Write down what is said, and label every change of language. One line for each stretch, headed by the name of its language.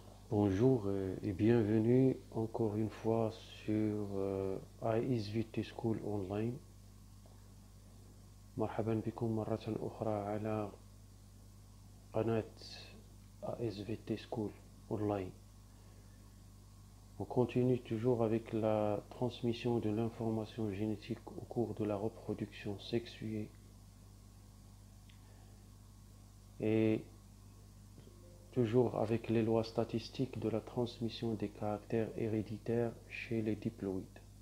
French: Bonjour et bienvenue encore une fois sur ISVT School Online.
Arabic: مرحبا بكم مرة أخرى على قناة ISVT School Online.
French: On continue toujours avec la transmission de l'information génétique au cours de la reproduction sexuée et toujours avec les lois statistiques de la transmission des caractères héréditaires chez les diploïdes.